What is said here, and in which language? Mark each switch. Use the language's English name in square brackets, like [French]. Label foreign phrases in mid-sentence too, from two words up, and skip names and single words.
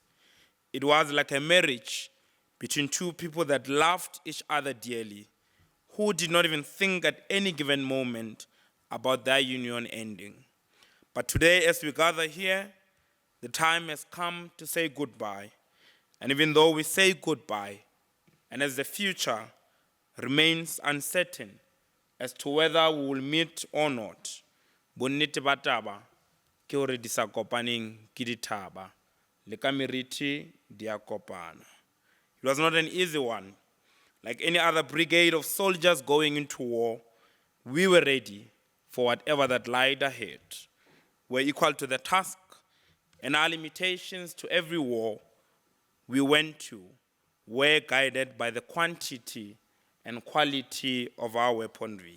[English] It was like a marriage between two people that loved each other dearly, who did not even think at any given moment about their union ending. But today, as we gather here, the time has come to say goodbye. And even though we say goodbye, and as the future remains uncertain as to whether we will meet or not, [Southern Sotho] bonnete ba taba ke hore di sa kopaneng ke dithaba, le ka meriti di a kopana. [English] It was not an easy one. Like any other brigade of soldiers going into war, we were ready for whatever that lied ahead. We're equal to the task, and our limitations to every war we went to were guided by the quantity and quality of our weaponry.